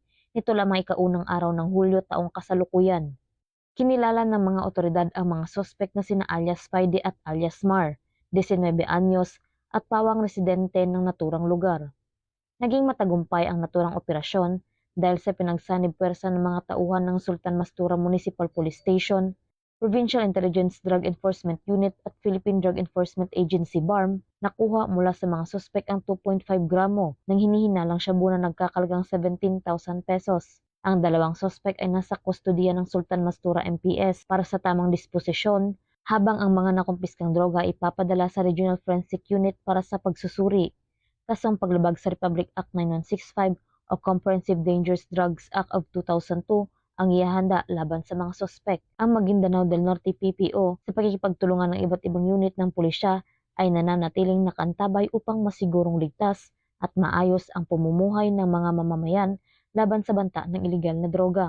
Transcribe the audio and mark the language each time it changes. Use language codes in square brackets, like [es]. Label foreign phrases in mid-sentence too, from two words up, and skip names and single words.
[tl] Ito lamang ikaunang araw ng Hulyo taong kasalukuyan. Kinilala ng mga otoridad ang mga sospek na sina alias Spidey at alias Mar, 19 anyos at pawang residente ng naturang lugar. Naging matagumpay ang naturang operasyon dahil sa pinagsanib puwersa ng mga tauhan ng Sultan Mastura Municipal Police Station, Provincial Intelligence Drug Enforcement Unit at Philippine Drug Enforcement Agency BARM, nakuha mula sa mga suspek ang 2.5 gramo ng hinihinalang shabu na nagkakalagang 17,000 pesos. Ang dalawang suspek ay nasa kustodiya ng Sultan Mastura MPS para sa tamang disposisyon, habang ang mga nakumpiskang droga ipapadala sa Regional Forensic Unit para sa pagsusuri. Kasong paglabag sa Republic Act 9165 o Comprehensive Dangerous Drugs Act of 2002 ang ihahanda laban sa mga sospek. Ang Maguindanao del Norte PPO sa pagkikipagtulungan ng iba't ibang unit ng pulisya ay nananatiling nakantabay upang masigurong ligtas at maayos ang pamumuhay ng mga mamamayan laban sa banta ng iligal na droga.